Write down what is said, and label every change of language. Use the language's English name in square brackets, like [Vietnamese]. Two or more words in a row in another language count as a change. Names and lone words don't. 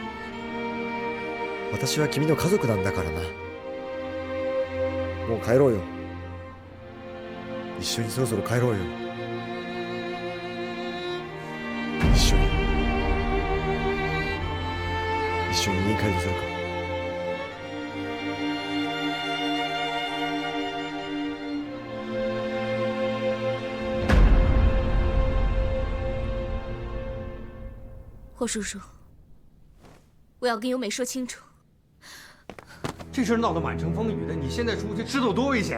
[Japanese] 私は君の家族なんだからな。もう帰ろうよ。一緒にそろそろ帰ろうよ。一緒に家に帰るとするか。 [Chinese] 霍叔叔，我要跟优美说清楚。这事闹得满城风雨的，你现在出去，知道有多危险？